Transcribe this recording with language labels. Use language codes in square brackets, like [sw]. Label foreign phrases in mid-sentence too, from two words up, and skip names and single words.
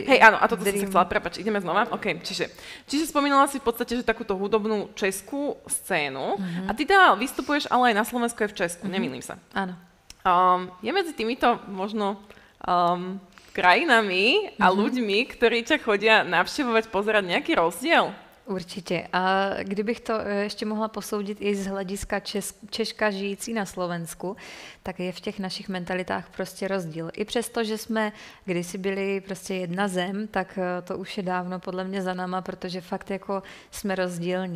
[sk] Hej, áno, a toto som sa chcela, prepáč, ideme znova. OK, čiže spomínala si v podstate, že takúto hudobnú českú scénu a ty teda vystupuješ ale aj na Slovensku aj v Česku, nemýlim sa. Áno. Je medzi týmito možno krajinami a ľuďmi, ktorí ťa chodia navštevovať, pozerať nejaký rozdiel? [cs] Určitě. A kdybych to ještě mohla posoudit i z hlediska Češka žijící na Slovensku, tak je v těch našich mentalitách prostě rozdíl. I přesto, že jsme kdysi byli prostě jedna zem, tak to už je dávno podle mě za náma, protože fakt jako jsme rozdílní.